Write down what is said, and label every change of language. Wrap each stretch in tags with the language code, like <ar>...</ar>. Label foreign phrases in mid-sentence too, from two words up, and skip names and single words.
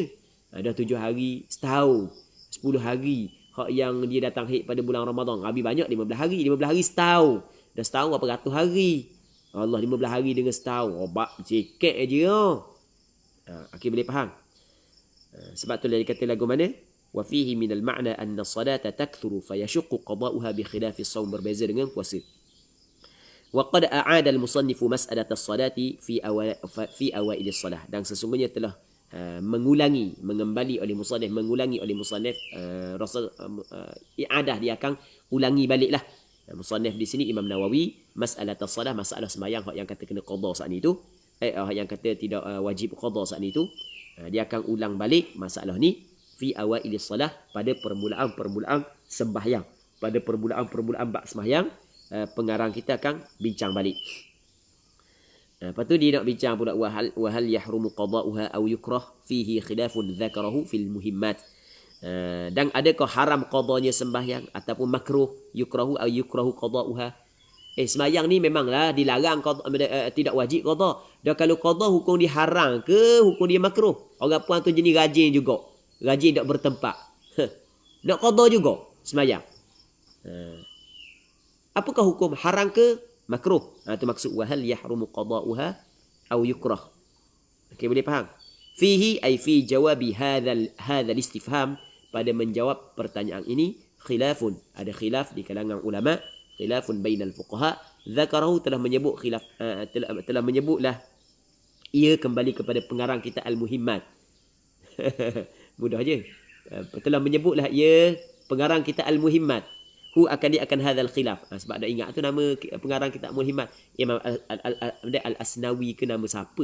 <ms>Dah 7 hari setahun, 10 hari. Hak yang dia datang haid pada bulan Ramadan, habis banyak 15 hari. 15 hari setahun. Dah setahun berapa ratus hari. Allah, 15 hari dengan setahun. Obat cekek aja. Okey, boleh faham? Sebab tu dia kata lagu mana?</ms> <ar>وفيه من المعنى أن الصلاة تكثر فيشق قضاؤها بخلاف الصوم,</ar> <ms>berbeza dengan puasa.</ms> <ar>وقد أعاد المصنف مسألة الصلاة في أوائل الصلاة,</ar> <ms>dan sesungguhnya telah mengembali oleh musannif Rasul i'adah, dia akan ulangi baliklah. Musannif di sini Imam Nawawi,</ms> <ar>مسألة الصلاة,</ar> <ms>masalah sembahyang hak yang kata kena qada saat ni tu, yang kata tidak wajib qada saat ni tu, dia akan ulang balik masalah ni</ms> <ar>في أوائل الصلاة,</ar> <ms>pada permulaan sembahyang, pada permulaan bab sembahyang. Pengarang kita akan bincang balik. Lepas tu dia nak bincang pula</ms> <ar>وهل يحرم قضاؤها أو يكره فيه خلاف ذكره في المهمات.</ar> <ms>Dan adakah haram qadanya sembahyang ataupun makruh</ms> <ar>يكره أو يكره قضاؤها?</ar> <ms>Sembahyang ni memanglah dilarang, tidak wajib qada. Dan kalau qada hukum dia haram ke hukum dia makruh? Orang puan tu jenis rajin juga. Rajin tak bertempat. Nak qada juga sembahyang. Apakah hukum, haram ke makruh? Itu maksud</ms> <ar>وهل يحرم قضاؤها أو يكره.</ar> <ms>Okey, boleh faham?</ms> <ar>فيه أي في جواب هذا الاستفهام,</ar> <ms>pada menjawab pertanyaan ini khilafun, ada khilaf di kalangan ulama,</ms> <ar>خلاف بين الفقهاء.</ar> <ms>Zakarahu, telah menyebut khilaf, telah menyebutlah ia kembali kepada pengarang kita Al-Muhimmat. Mudah je. Telah menyebutlah ia pengarang kita Al-Muhimmat. Akan</ms> <ar>هذا الخلاف.</ar> <ms>Sebab dah ingat tu nama pengarang kitab Al-Muhimmat. Imam Al-Asnawi ke nama siapa?</ms>